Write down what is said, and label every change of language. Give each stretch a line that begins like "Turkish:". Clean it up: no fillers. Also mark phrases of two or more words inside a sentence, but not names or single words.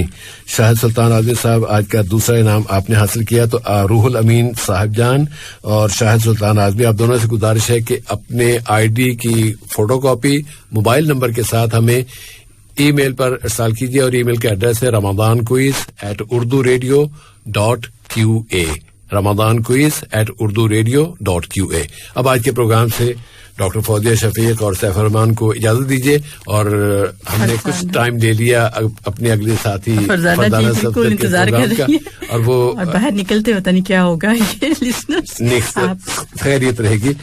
Urdu: شاہد سلطان اعظمی صاحب آج کا دوسرا انعام آپ نے حاصل کیا. تو روح الامین صاحب جان اور شاہد سلطان اعظمی آپ دونوں سے گزارش ہے کہ اپنے آئی ڈی کی
English: photo copy mobile number
Urdu: کے ساتھ ہمیں ای میل پر ارسال کیجیے اور ای میل کا ایڈریس ہے ramadanquiz@urduradio.qa. ramadanquiz@urduradio.qa. اب آج کے پروگرام سے ڈاکٹر فوزیہ شفیق اور سیف الرحمان کو اجازت دیجیے اور ہم نے کچھ ٹائم لے لیا اپنے اگلے ساتھی فرزانہ بالکل انتظار کر رہی ہے اور وہ باہر نکلتے ہوتا نہیں کیا ہوگا. خیریت رہے گی.